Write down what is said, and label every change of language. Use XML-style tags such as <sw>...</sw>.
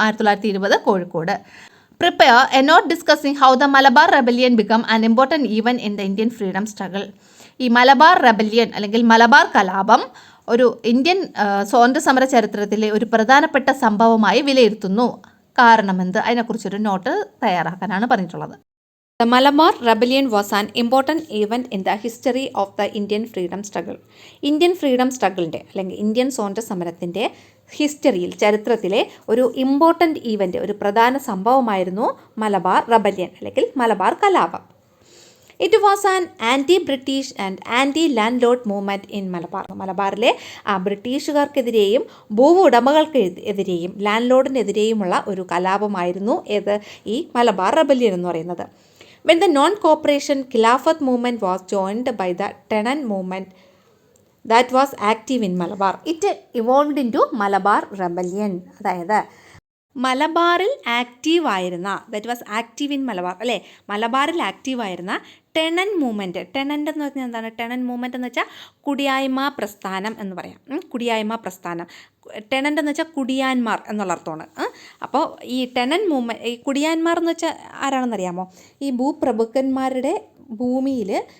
<en>1920 Kozhikode. Prepare a note discussing how the Malabar rebellion become an important event in the Indian freedom struggle.</en> <ml>ഈ Malabar rebellion അല്ലെങ്കിൽ മലബാർ കലാപം ഒരു Indian സ്വാതന്ത്ര്യ സമര ചരിത്രത്തിലെ ഒരു പ്രധാനപ്പെട്ട സംഭവമായി വിലയിരുത്തുന്നു. കാരണമെന്ത്? അതിനെക്കുറിച്ചൊരു നോട്ട് തയ്യാറാക്കാനാണ് പറഞ്ഞിട്ടുള്ളത്.</ml> <en>The Malabar Rebellion was an important event in the history of the Indian freedom struggle.</en> <ml>Indian freedom സ്ട്രഗിളിൻ്റെ അല്ലെങ്കിൽ ഇന്ത്യൻ സ്വാതന്ത്ര്യ സമരത്തിൻ്റെ ഹിസ്റ്ററിയിൽ, ചരിത്രത്തിലെ ഒരു ഇമ്പോർട്ടൻ്റ് ഈവൻറ്റ്, ഒരു പ്രധാന സംഭവമായിരുന്നു മലബാർ റെബല്യൻ അല്ലെങ്കിൽ മലബാർ കലാപം.</ml> <en>It was an anti British and anti landlord movement in Malabar.</en> <ml>മലബാറിലെ ബ്രിട്ടീഷുകാർക്കെതിരെയും ഭൂവുടമകൾക്കെതിരെയും ലാൻഡ് ലോഡിനെതിരെയുമുള്ള ഒരു കലാപമായിരുന്നു ഈ മലബാർ റെബല്യൻ എന്ന് പറയുന്നത്.</ml> <en>When the non-cooperation Khilafat movement was joined by the Tenant movement that was active in Malabar, it evolved into Malabar Rebellion.</en> <ml>അതായത് മലബാറിൽ ആക്റ്റീവായിരുന്ന,</ml> <en>that was active in Malabar,</en> <ml>അല്ലേ? മലബാറിൽ ആക്റ്റീവായിരുന്ന ടെനൻ movement. Tenant എന്ന് പറഞ്ഞാൽ എന്താണ്? ടെനൻ മൂവ്മെൻറ്റ് എന്ന് വെച്ചാൽ കുടിയായ്മ പ്രസ്ഥാനം എന്ന് പറയാം. കുടിയായ്മ പ്രസ്ഥാനം. ടെനൻ്റ് എന്ന് വെച്ചാൽ കുടിയാന്മാർ എന്നുള്ള അർത്ഥമാണ്. അപ്പോൾ ഈ ടെനൻ മൂവ്മെൻറ്റ്, ഈ കുടിയാന്മാർ എന്ന് വെച്ചാൽ ആരാണെന്നറിയാമോ? ഈ ഭൂപ്രഭുക്കന്മാരുടെ ഭൂമിയിൽ</ml>